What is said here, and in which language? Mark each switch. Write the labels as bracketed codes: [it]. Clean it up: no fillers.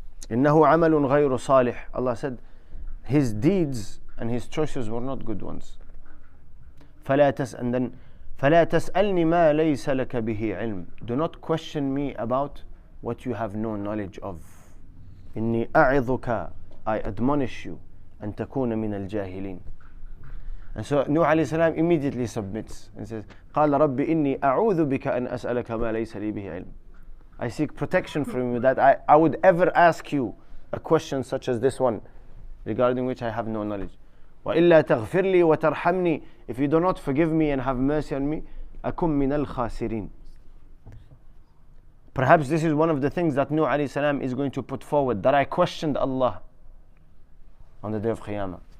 [ar] إِنَّهُ عَمَلٌ غَيْرُ صَالِحٌ. [en] Allah said, his deeds and his choices were not good ones. [ar] فَلَا تَسْأَلْنِ مَا لَيْسَ لَكَ بِهِ عِلْمٌ. [en] Do not question me about what you have no knowledge of. [ar] إِنِّي أَعِظُكَ, [en] I admonish you, [ar] أَن تَكُونَ مِنَ الْجَاهِلِينَ. [en] And so Nuh alayhi salam immediately submits and says, [ar] قَالَ رَبِّ إِنِّي أَعُوذُ بِكَ أَنْ أَسْأَلَكَ مَا لَيْسَ لِي بِهِ عِلْمٌ. [en] I seek protection from you that I would ever ask you a question such as this one, regarding which I have no knowledge. [ar] وَإِلَّا تَغْفِرْ لِي وَتَرْحَمْنِي. [en] If you do not forgive me and have mercy on me, [ar] أَكُمْ مِنَ الْخَاسِرِينَ. [en] Perhaps this is one of the things that Nuh alayhi salam is going to put forward, that I questioned Allah on the day of Qiyamah.